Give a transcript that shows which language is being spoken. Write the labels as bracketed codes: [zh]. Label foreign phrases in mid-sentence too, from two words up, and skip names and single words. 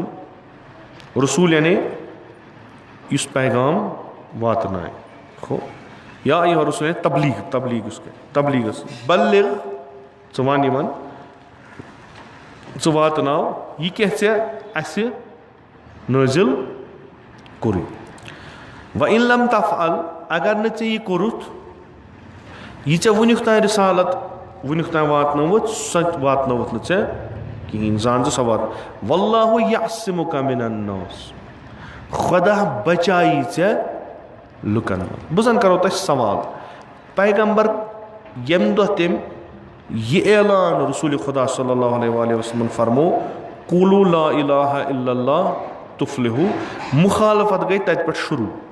[ks] رسوٗل یعنی یُس پیغام واتنایہِ. [ar] یا ایُہا الرسوٗل [ks] یعنی تبلیٖغ یُس کرِ تبلیٖغس بلغ ژٕ وَن یِمن ژٕ واتناو یہِ کیٛاہ ژےٚ اَسہِ نٲزِل کوٚرُے. [ar] وَإِن لَمْ تَفْعَل [ks] اگر نہٕ ژےٚ یہِ کوٚرُتھ یہِ ژےٚ وُنیُک تانۍ رِسالت وُنیُک تانۍ واتنٲوٕتھ سۄ تہِ واتنٲوٕتھ نہٕ ژےٚ کِہینۍ. زان ژٕ سۄ وات. [ar] وَاللّٰهُ یَعصِمُکَ مِنَ النَّاسِ. [ks] خۄدا بچایی ژےٚ لُکن منٛز. بہٕ زن کرو تۄہہِ سوال. پیغمبر ییٚمہِ دۄہ تٔمۍ یہِ اعلان رسوٗلِ خۄدا [ar] صلی اللہ علیہ وسلم [ks] فرمو [ar] قوٗلوٗ لا اِلٰہَ اِلَّا اللّٰہ تُفلِحوٗ [ks] مُخالفت گٔے تتہِ پٮ۪ٹھ شروٗع.